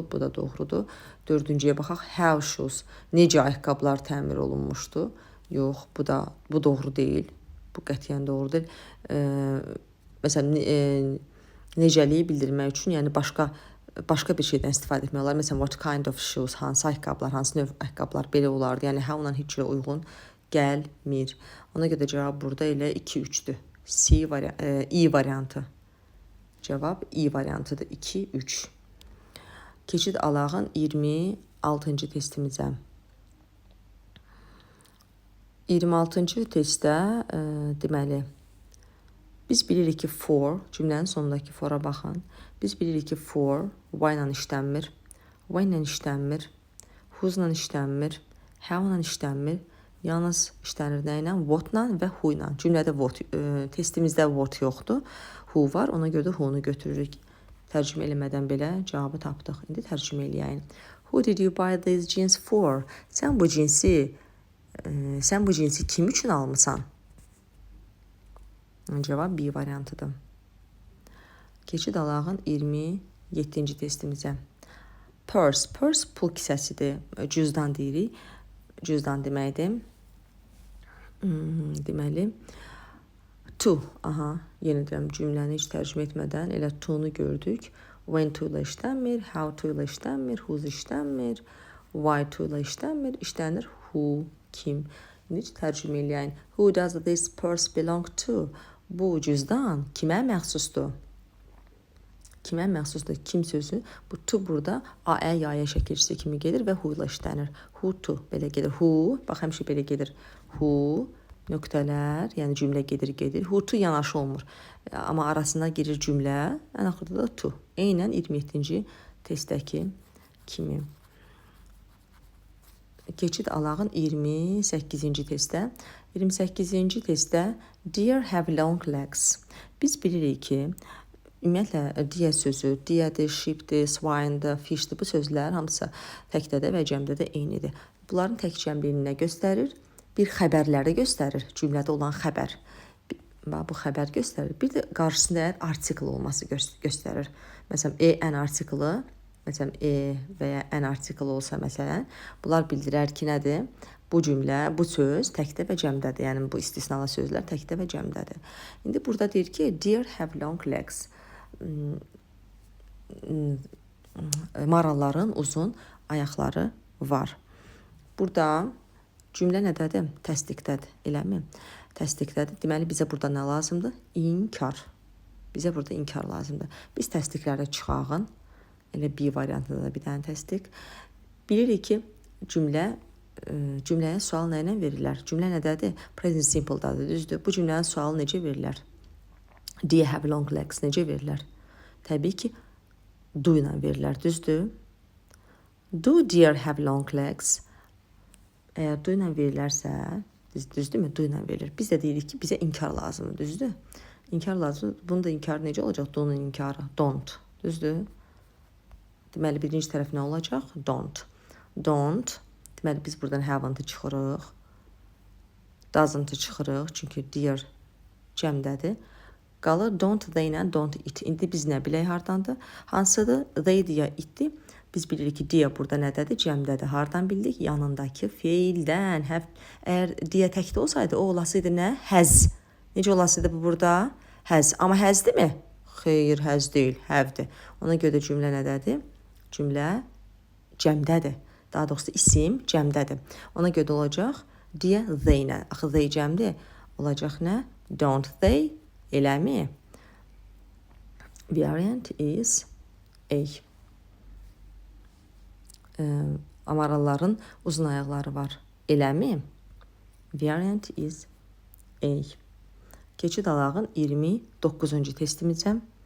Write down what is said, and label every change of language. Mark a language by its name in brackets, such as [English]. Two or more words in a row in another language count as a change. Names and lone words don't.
[Azerbaijani] Bu da doğrudur. Dördüncüyə baxaq. [English] How shoes. [Azerbaijani] Necə ayaqqabılar təmir olunmuşdu? Yox, bu doğru deyil. Bu qətiyyən doğru deyil. Məsələn, necəliyi bildirmək üçün, yəni başqa bir şeydən istifadə etmək olar. Məsələn, [English] what kind of shoes, [Azerbaijani] hansı ayaqqabılar, hansı növ ayaqqabılar belə olardı. Yəni ha-la heç cürə uyğun gəlmir. Ona görə də cavab burada elə 2-3-dür. İ variantı. Cavab İ variantıdır. 2-3. Keçid alağın 26-cı testimizə. 26-cı testdə deməli biz bilirik ki for, cümlənin sonundakı fora baxın. Biz bilirik ki [English] for why [Azerbaijani] ilə işlənmir, why ilə işlənmir, whose ilə işlənmir, how ilə işlənmir. Yalnız işlənir nə ilə? What ilə və who ilə. Cümlədə what, testimizdə what yoxdur. Who var, ona görə də who-nu götürürük. Tərcümə eləmədən belə cavabı tapdıq. İndi tərcümə eləyək. [English] Who did you buy these jeans for? [Azerbaijani] Sən bu cinsi kim üçün almısan? Cavab B variantıdır. Keçid alağın 27-ci testimizə. Purse. Purse pul kisəsidir. Cüzdan deyirik. Cüzdan deməkdir. Deməli, to. Aha, yenə deyirəm, cümləni heç tərcümə etmədən elə to-nu gördük. [English] When to [Azerbaijani] ilə işlənmir, [English] how to [Azerbaijani] ilə işlənmir, whose işlənmir, [English] why to [Azerbaijani] ilə işlənmir, işlənir who, kim. İndi tərcümə eləyək. [English] Who does this purse belong to? [Azerbaijani] Bu cüzdan kimə məxsusdur? Kimə məxsusdur? Kim sözü. Bu to burada A-ə, ya-yə şəkilçisi kimi gedir və who ilə işlənir. [English] Who to [Azerbaijani] belə gedir. Who, bax həmişə belə gedir. Who, nöqtələr, yəni cümlə gedir. [English] Who to [Azerbaijani] yanaşı olmur. Amma arasına girir cümlə, ən axırda da to. Eynən 27-ci testdəki kimi. Keçid alağın 28-ci testdə. 28-ci testdə [English] deer have long legs. [Azerbaijani] Biz bilirik ki, ümumiyyətlə deer sözü, deerdir, sheepdir, swinedir, fishdir. Bu sözlər hamısı təkdədə və cəmdədə eynidir. Bunların tək cəmliyini nə göstərir? Bir xəbərləri göstərir. Cümlədə olan xəbər. Bu xəbər göstərir. Bir də qarşısında artikel olması göstərir. Məsələn, an artiklı, məsələn, və ya an artikel olsa məsələn, bunlar bildirər ki, nədir? Bu cümlə, bu söz təkdə və cəmdədir. Yəni bu istisnalı sözlər təkdə və cəmdədir. İndi burada deyir ki, [English] deer have long legs. [Azerbaijani] Maralların uzun ayaqları var. Burada cümlə nədədir? Təsdiqdədir, eləmi? Təsdiqdədir. Deməli, bizə burada nə lazımdır? İnkar. Bizə burada inkar lazımdır. Biz təsdiqlərə çıxağın. Elə B variantında da bir dənə təsdiq. Bilirik ki, cümləyə sual nə ilə verirlər? Cümlə nədədir? [English] Present simple- [Azerbaijani] dadır, düzdür. Bu cümlənin sualı necə verirlər? [English] Do you have long legs [Azerbaijani] necə verirlər? Təbii ki, do ilə verirlər, düzdür. [English] Do deer have long legs? [Azerbaijani] Əgər do ilə verirlərsə, düzdürmü? Do ilə verilir. Biz də deyirik ki, bizə inkar lazımdır, düzdür. İnkar lazımdır. Bunun da inkarı necə olacaq? Do'nun inkarı. Don't, düzdür. Deməli, birinci tərəf nə olacaq? [English] Don't. Don't. [Azerbaijani] Deməli, biz buradan haven't çıxırıq. Doesn't çıxırıq. Çünki deer cəmdədir. Qalır don't, they ilə [English] don't it. [Azerbaijani] İndi biz nə bilək hardandır? Hansıdır? They deyə itdir. Biz bilirik ki, deyə burada nədədir? Cəmdədir. Hardan bildik? Yanındakı feildən. Əgər deyə təkdə olsaydı, o olasıydı nə? Has. Necə olasıydı bu burada? Has. Amma has'dir mi? Xeyr, has deyil. Have'dir. Ona görə də cümlə nədədir? Cümlə cəmdədir. Daha doğrusu isim cəmdədir. Ona görə də olacaq deyə they ilə. Axı they cəmdir. Olacaq nə? [English] Don't they? [Azerbaijani] Eləmi? [English] Variant is A. [Azerbaijani] Amaralların uzun ayaqları var. Eləmi? [English] Variant is A. [Azerbaijani] Keçid alağın 29-cu testimizə.